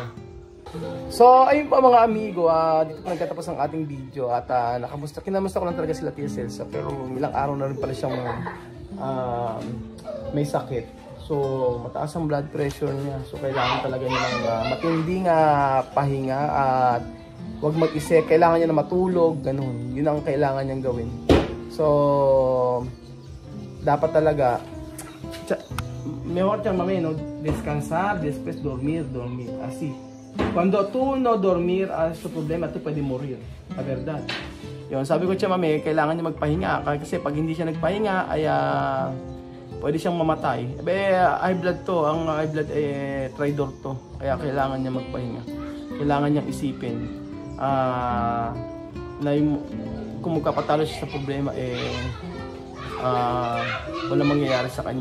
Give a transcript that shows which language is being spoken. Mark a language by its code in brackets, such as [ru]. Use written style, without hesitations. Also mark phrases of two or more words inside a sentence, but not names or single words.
[tl] So, ayun po mga amigo, dito po nagtatapos ang ating video at kinamusta ko lang talaga sila Tia Celsa, pero ilang araw na rin pala siyang may sakit. So, mataas ang blood pressure niya. So, kailangan talaga niya ng matinding pahinga at huwag mag-isip. Kailangan niya na matulog, ganun. Yun ang kailangan niyang gawin. [es] So, [tl] dapat talaga [es] mejor Tia Mami, no, descansar, después dormir, así. Cuando tú no dormir, su problema, tú puede morir, la verdad. [tl] Yun, sabi ko Tia Mami, kailangan niya magpahinga, kasi pag hindi siya nagpahinga, ay pwede siyang mamatay. [en] High blood [tl] to, ang [en] high blood [tl] traidor to, kaya kailangan niya magpahinga. Kailangan niyang isipin na kung magkapatalo siya sa problema, wala mangyayari sa kanya.